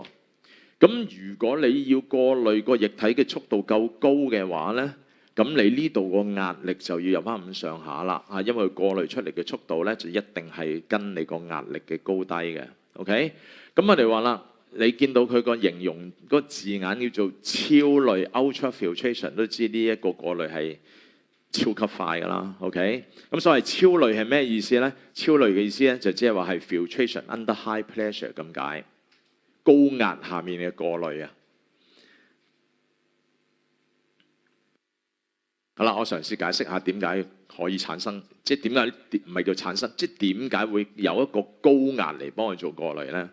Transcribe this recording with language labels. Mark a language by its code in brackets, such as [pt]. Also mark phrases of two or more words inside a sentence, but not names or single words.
[yue] 咁如果你要過濾個液體嘅速度夠高嘅話咧，咁你呢度個壓力就要入翻咁上下啦，因為過濾出嚟嘅速度咧就一定係跟你個壓力嘅高低嘅。OK， 咁我哋話啦，你見到佢個形容個字眼叫做超濾 ultrafiltration， 都知呢一個過濾係超級快㗎啦。OK， 咁所謂超濾係咩意思咧？超濾嘅意思咧就即係話係 [en] filtration under high pressure [yue] 咁解，高壓下面嘅過濾啊。好啦，我嘗試解釋下點解可以產生，即係點解唔係叫產生，即係點解會有一個高壓嚟幫佢做過濾咧？